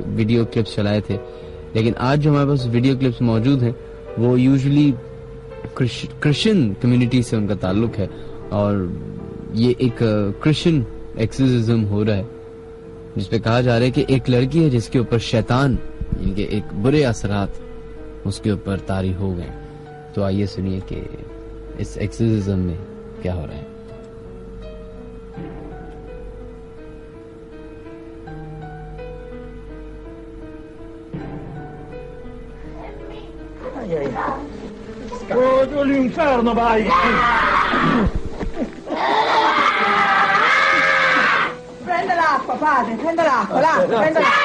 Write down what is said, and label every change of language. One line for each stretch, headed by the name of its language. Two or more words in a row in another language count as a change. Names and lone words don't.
Hindi: वीडियो क्लिप्स चलाए थे, लेकिन आज जो हमारे पास वीडियो क्लिप्स मौजूद हैं वो यूजुअली क्रिश्चियन कम्युनिटी से उनका ताल्लुक है, और ये एक क्रिश्चियन एक्सोर्सिज्म हो रहा है जिसपे कहा जा रहा है कि एक लड़की है जिसके ऊपर शैतान, इनके एक बुरे असरात उसके ऊपर तारी हो गए. तो आइए सुनिए कि इस एक्सोर्सिज्म में क्या हो रहा है.
Italian: Oh, l'inferno, vai! Prende l'acqua, padre, prende l'acqua, l'acqua, prende l'acqua.